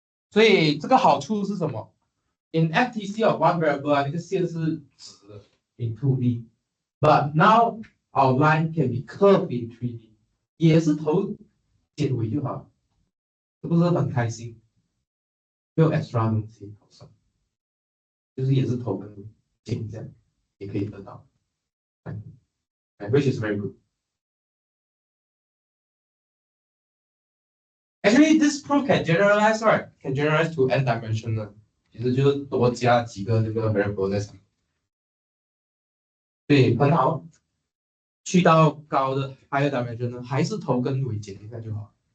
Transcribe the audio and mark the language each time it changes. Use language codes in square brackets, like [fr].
[zh] 所以这个好处是什么 ？ [en] In FTC of one variable [zh] 那个线是直的 [en] in 2D, but now our line can be curved in 3D， [zh] 也是头剪尾就好，是不是很开心？没有 extra 东西好算，就是也是头跟尾剪这样，也可以得到， [en] which is very good. Actually, this proof can generalize, right? Can generalize to n dimensional. [zh] 其实就是多加几个这个 variable 在上面。对，很好。去到高的 higher dimensional 还是头跟尾剪一下就好。